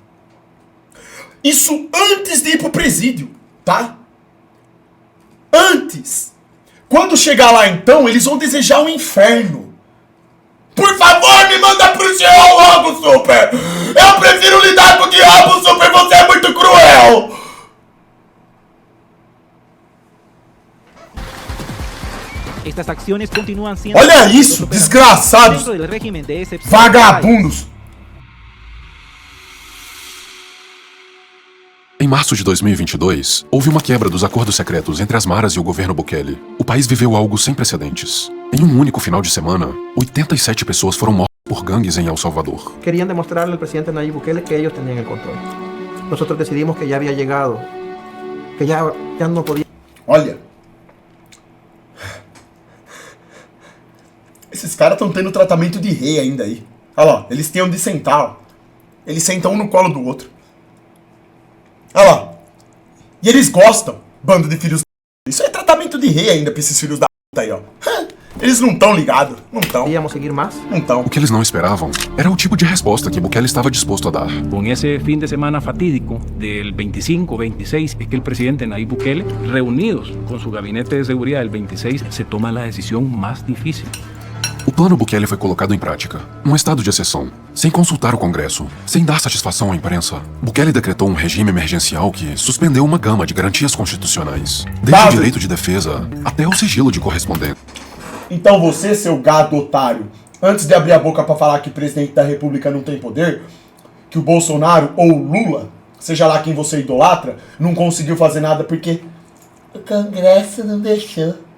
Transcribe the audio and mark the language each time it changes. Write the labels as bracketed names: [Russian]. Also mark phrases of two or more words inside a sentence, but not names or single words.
[Portuguese] Isso antes de ir pro presídio, tá? Antes. Quando chegar lá, então, eles vão desejar um inferno. Por favor, me manda pro céu logo, Super! Eu prefiro lidar com o diabo, Super! Você é muito cruel! [Spanish] Estas acciones continúan siendo... [Portuguese] Olha isso, desgraçados! Vagabundos! Em março de 2022, houve uma quebra dos acordos secretos entre as maras e o governo Bukele. O país viveu algo sem precedentes. Em um único final de semana, 87 pessoas foram mortas por gangues em El Salvador. [Spanish] Querían demostrarle al presidente Nayib Bukele que ellos tenían el control. Nosotros decidimos que ya había llegado, que ya no podía... [Portuguese] Olha... Esses caras estão tendo tratamento de rei ainda aí. Olha lá, eles têm onde sentar, ó. Eles sentam um no colo do outro. Olha lá. E eles gostam, bando de filhos da puta. Isso é tratamento de rei ainda pra esses filhos da puta aí, ó. Eles não estão ligados, não estão. Íamos seguir mais? Não estão. O que eles não esperavam era o tipo de resposta que Bukele estava disposto a dar. [Spanish] Con ese fin de semana fatídico del 25-26 es que el presidente Nayib Bukele, reunidos con su gabinete de seguridad el 26, se toma la decisión más difícil. [Portuguese] O plano Bukele foi colocado em prática, num estado de exceção, sem consultar o Congresso, sem dar satisfação à imprensa. Bukele decretou um regime emergencial que suspendeu uma gama de garantias constitucionais, desde o direito de defesa até o sigilo de correspondência. Então você, seu gado otário, antes de abrir a boca pra falar que o presidente da República não tem poder, que o Bolsonaro ou o Lula seja lá quem você idolatra, não conseguiu fazer nada porque o Congresso não deixou.